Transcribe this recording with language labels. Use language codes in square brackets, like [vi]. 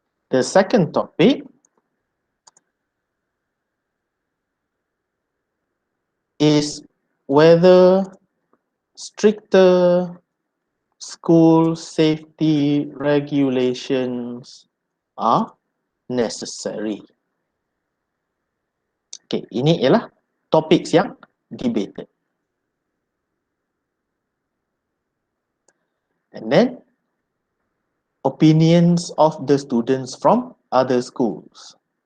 [en] The second topic is whether stricter school safety regulations are necessary. [ms] Okay, ini ialah topik yang debated. [en] And then opinions of the students from other schools.